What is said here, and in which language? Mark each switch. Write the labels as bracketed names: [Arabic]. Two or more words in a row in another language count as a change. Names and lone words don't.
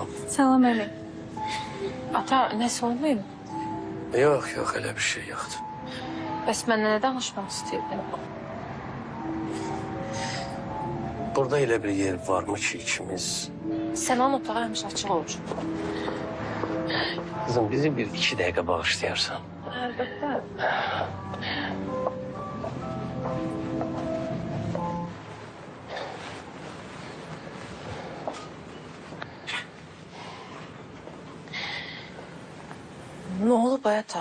[Azerbaijani] Salam əmi. Ata, nəsə olmayıb? [Turkish] Yok, yok, öyle bir şey yoktu. [Azerbaijani] Bəs mənlə nə danışmaq istəyirdin? Burada elə bir yer var mı ki ikimiz? Sənan otağı həmişə açıq olur. Kızım, bizi bir 2 dakika bağışlayarsan. Əlbəttə. Nə olub ata?